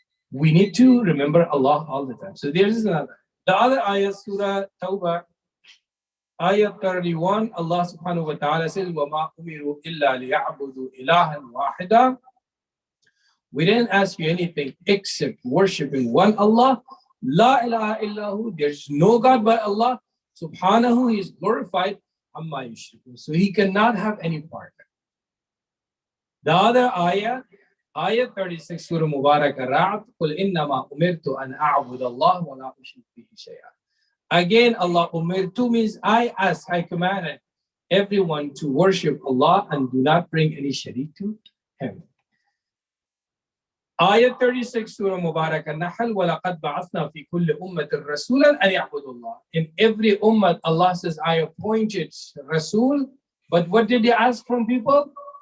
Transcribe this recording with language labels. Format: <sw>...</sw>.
<en>We need to remember Allah all the time. So there's another. The other ayah, Surah Tawbah, ayah 31, Allah subhanahu wa ta'ala says,</en> <ar>وَمَا أُمِرُوا إِلَّا لِيَعْبُدُوا إِلَهًا وَاحِدًا.</ar> <en>We didn't ask you anything except worshiping one Allah.</en> <ar>La ilaha illahu.</ar> <en>There's no God but Allah. Subhanahu, He is glorified.</en> <ar>Amma yushrikun.</ar> <en>So He cannot have any partner. The other ayah 36, Surah Mubarak Ar-Ra'd,</en> <ar>قُلْ إِنَّمَا أُمِرْتُ أَنْ أَعْبُدَ اللَّهَ وَلَا أُشْرِكَ بِهِ شَيْئًا.</ar> <en>Again, Allah umirtu means I commanded everyone to worship Allah and do not bring any sharik to Him. Ayah 36, Surah Mubarak An-Nahl,</en> <ar>وَلَقَدْ بَعَثْنَا فِي كُلِّ أُمَّةٍ رَسُولًا أَنْ يَعْبُدُوا اللَّهَ.</ar> <en>In every ummah, Allah says, I appointed Rasul, but what did He ask from people?</en>